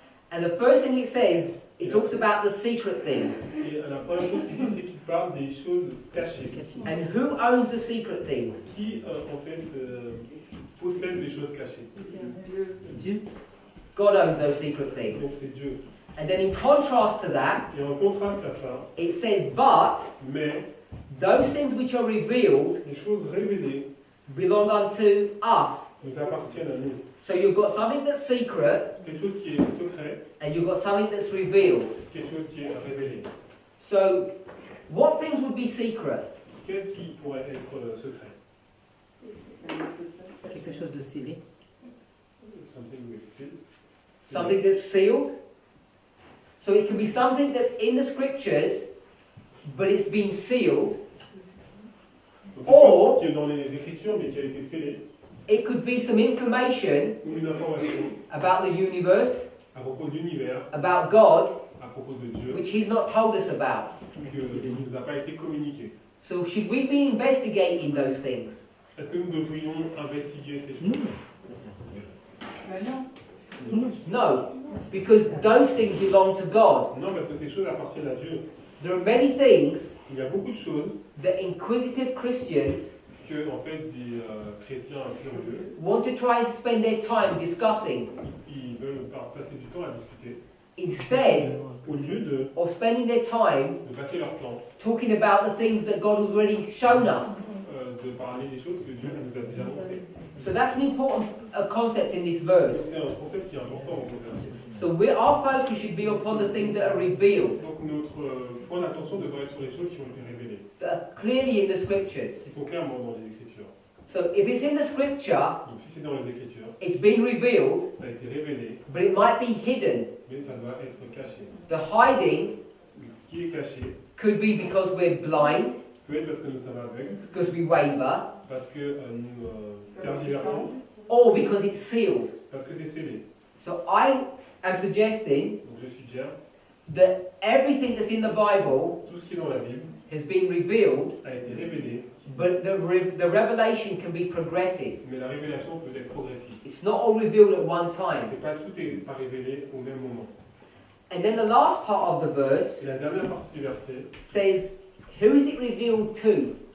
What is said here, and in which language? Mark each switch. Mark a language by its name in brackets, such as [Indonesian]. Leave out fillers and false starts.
[English] And the first thing it says, it talks about the secret things. [French] Et la première chose qu'il dit, c'est qu'il parle des choses cachées. [English] And who owns the secret things? [French] Qui, en fait, possède des choses cachées? Dieu. [English] God owns those secret things. [French] Donc c'est Dieu. [English] And then in contrast to that, [French] Et en contraste à ça, [English] it says, but [French] mais [English] those things which are revealed [French] les choses révélées [English] belong unto us. [French] nous appartiennent à nous. [English] So you've got something that's secret, [French] Quelque chose qui est secret, [English] and you've got something that's revealed. [French] quelque chose qui est révélé. [English] So what things would be secret? [French] Qu'est-ce qui pourrait être secret? Quelque chose de scellé. [English] Something with seal. Something that's sealed? So it can be something that's in the scriptures, but it's been sealed. [French] Donc, [English] Or- [French] quelque chose qui est dans les Écritures mais qui a été scellé, [English] It could be some information [French] ou une information [English] about the universe, [French] à propos de l'univers, [English] about God, [French] à propos de Dieu, [English] which He's not told us about. [French] qui ne nous a pas été communiqué. [English] So should we be investigating those things? [French] Est-ce que nous devrions investiguer ces choses? Mais non. [English] No, because those things belong to God. [French] Non, parce que ces choses appartiennent à Dieu. [English] There are many things [French] Il y a beaucoup de choses [English] that inquisitive Christians [French] que, en fait, des chrétiens curieux, [English] want to try and spend their time discussing [French] ils veulent passer du temps à discuter, [English] instead [French] au lieu [English] of spending their time [French] de passer leur temps, [English] talking about the things that God has already shown us. [French] de parler des choses que Dieu nous a déjà montrées. [English] So that's an important concept in this verse. [French] C'est un concept qui est important dans ce verset. [English] So our focus should be upon the things that are revealed, [French] Donc notre point d'attention devrait être sur les choses qui ont été révélées, [English] that are clearly in the scriptures. [French] qui sont clairement dans les Écritures. [English] So if it's in the scripture, [French] Donc si c'est dans les Écritures, [English] it's been revealed, [French] ça a été révélé, [English] but it might be hidden. [French] mais ça doit être caché. [English] The hiding [French] Ce qui est caché [English] could be because we're blind, [French] peut être parce que nous sommes aveugles, [English] because we waver, [French] parce que nous tergiversons, [English] or because it's sealed. [French] parce que c'est scellé. [English] So I am suggesting [French] Donc je suggère, [English] that everything that's in the Bible [French] tout ce qui est dans la Bible [English] has been revealed, [French] a été révélé, [English] but the revelation can be progressive. [French] mais la révélation peut être progressive. [English] It's not all revealed at one time. [French] C'est pas tout est pas révélé au même moment. [English] And then the last part of the verse [French] Et la dernière partie du verset, [English] says, who is it revealed to?